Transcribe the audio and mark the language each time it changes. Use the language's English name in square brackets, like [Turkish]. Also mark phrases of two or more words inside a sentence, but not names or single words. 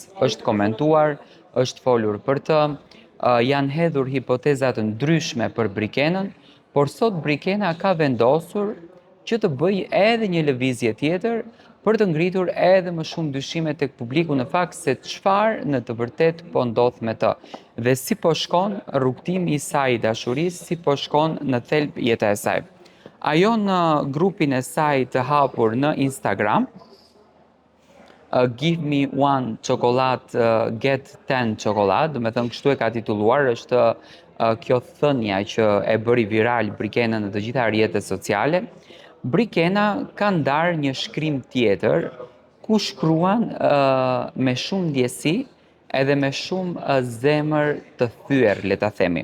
[Albanian] Është komentuar, është folur për të, janë hedhur hipoteza të ndryshme për Brikenën, por sot Brikena ka vendosur që të bëj edhe një lëvizje tjetër për të ngritur edhe më shumë dyshime tek publiku në fakt se çfarë në të vërtet po ndodh me të dhe si po shkon rrugtimi i saj i dashurisë, si po shkon në thelb jeta e saj. Ajo në grupin e saj të hapur në Instagram, [English] Give me one chocolate, get 10 chocolate, [Albanian] do me thënë kështu e ka titulluar, është kjo thënia që e bëri viral Brikena në të gjitha rrjetet sociale. Brikena ka ndarë një shkrim tjetër ku shkruan me shumë ndjesi edhe me shumë zemër të thyer, le ta themi.